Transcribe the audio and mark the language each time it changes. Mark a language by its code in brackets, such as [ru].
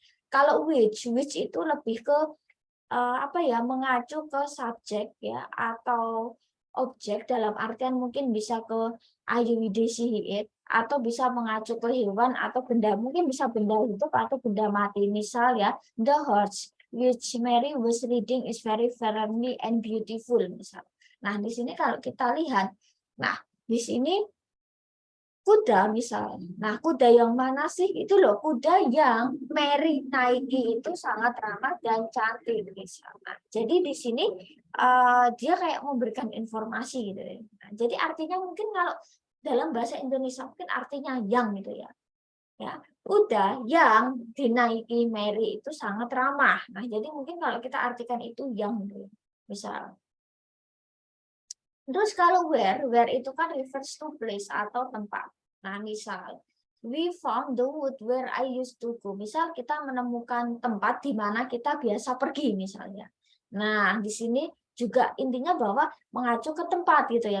[id] Kalau which itu lebih ke apa ya mengacu ke subjek ya atau objek dalam artian mungkin bisa ke I will see it, atau bisa mengacu ke hewan atau benda, mungkin bisa benda hidup atau benda mati. [en] Misal ya, the horse which Mary was reading is very friendly and beautiful misal. [id] Nah, di sini kalau kita lihat, nah di sini kuda misalnya. Nah, kuda yang mana sih? Itu loh, kuda yang Mary naiki itu sangat ramah dan cantik misalnya. Jadi di sini dia kayak memberikan informasi gitu ya. Nah, jadi artinya mungkin kalau dalam bahasa Indonesia mungkin artinya yang gitu ya. Ya, kuda yang dinaiki Mary itu sangat ramah. Nah, jadi mungkin kalau kita artikan itu yang gitu ya. Misal. Terus kalau where itu kan refers to place atau tempat. [en] Nah, misal, we found the wood where I used to go. [id] Misal kita menemukan tempat di mana kita biasa pergi misalnya. Nah, di sini juga intinya bahwa mengacu ke tempat gitu ya.